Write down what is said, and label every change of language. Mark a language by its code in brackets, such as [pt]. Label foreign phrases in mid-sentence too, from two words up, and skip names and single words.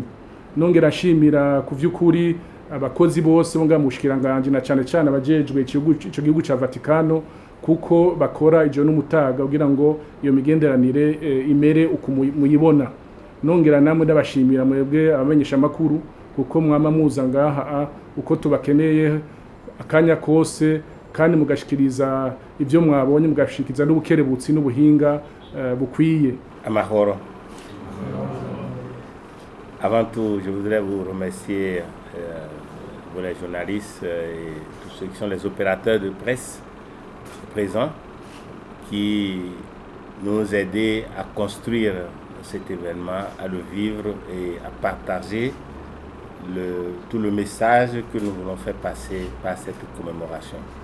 [rn] Nongera nshimira ku vy'ukuri abakozi bose bonga mushikiranganje na cyane abajejwe ico gihugu ca Vatikano kuko bakora ijo n'umutaga kugira ngo iyo migenderanire imere uko muyibona. Nongera namwe ndabashimira mwebwe abamenyesha makuru kuko mwama muza ngaha uko tubakeneye akanya kose kandi mugashikiriza ivyo mwabonye mugashikiza n'ubukerebutsi n'ubuhinga bukwiye. Amahoro. [fr] Avant tout, je voudrais vous remercier pour les journalistes et tous ceux qui sont les opérateurs de presse présents qui nous aidaient à construire cet événement, à le vivre et à partager tout le message que nous voulons faire passer par cette commémoration.